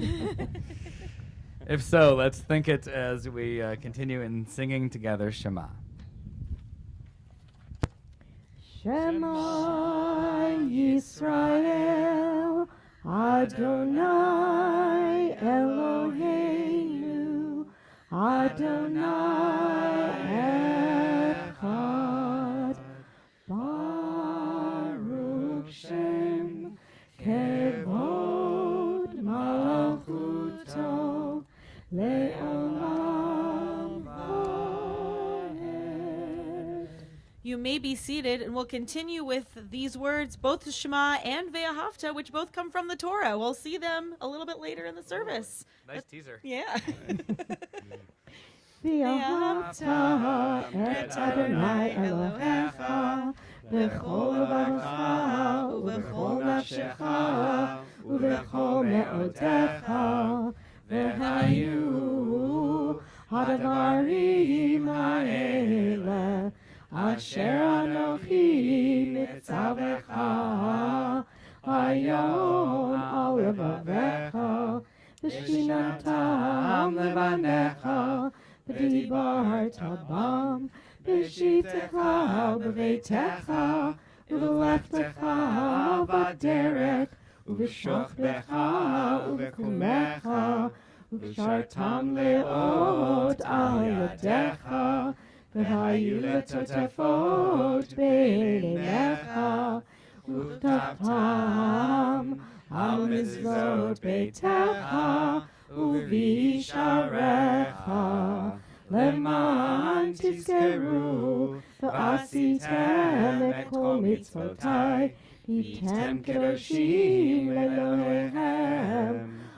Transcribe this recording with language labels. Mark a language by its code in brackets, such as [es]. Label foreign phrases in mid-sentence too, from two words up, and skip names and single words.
[en] If so, let's think it as we continue in singing together Shema. [he] שמע ישראל, אדני אלהינו, אדני אחד, ברוך שם כבוד מלכותו, לעולם ועד. [en] You may be seated, and we'll continue with these words, both Shema and Ve'ahavta, which both come from the Torah. We'll see them a little bit later in the service. Nice teaser. Yeah. [he] ואהבת את אדני אלהיך בכל לבבך ובכל נפשך ובכל מאדך והיו הדברים האלה אשר אנכי מצוך היום על לבבך ושננתם לבניך ודברת בם בשבתך ובביתך ובלכתך ובדרך ובשכבך ובקומך ושרתם לאות על ידיך, והיו לטוטפות בעיניך, וכתבתם על מזוזות ביתך ובישעריך, למען תזכרו ועשיתם את כל מצוותי, הייתם קדושים לאלוהיהם.